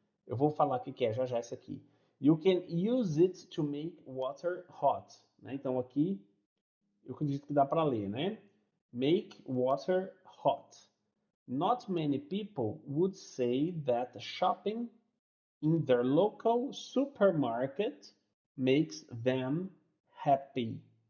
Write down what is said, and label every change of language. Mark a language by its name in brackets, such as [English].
[Portuguese] Eu vou falar o que é já essa aqui. [English] You can use it to make water hot. [Portuguese] Né? Então aqui eu acredito que dá para ler, né? [English] Make water hot. Not many people would say that shopping in their local supermarket makes them happy.